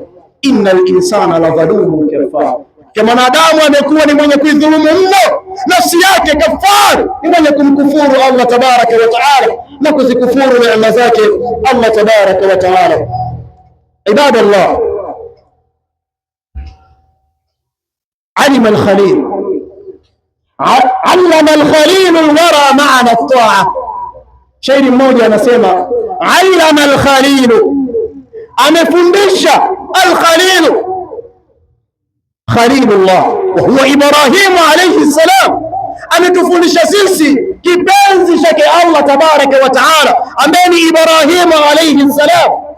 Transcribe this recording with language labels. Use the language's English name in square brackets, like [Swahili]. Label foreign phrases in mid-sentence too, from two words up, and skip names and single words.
[Arabic] إن الإنسان لظلوم كفار, [Swahili] kama mwanadamu amekuwa ni mwenye kuidhulumu mno nafsi yake, kafar, ni mwenye kumkufuru Allah [Arabic] تبارك وتعالى [Swahili] na kuzikufuru neema zake Allah [Arabic] تبارك وتعالى. عباد الله علم الخليل علم الخليل الورى معنى الطاعة. [Swahili] Shairi mmoja anasema [Arabic] علم الخليل, [Swahili] amefundisha al-Khalil, Khalilullah [Arabic] وهو إبراهيم عليه السلام, [Swahili] ametufundisha sisi kipenzi chake Allah [Arabic] تبارك وتعالى [Swahili] ambaye ni Ibrahim [Arabic] عليه السلام.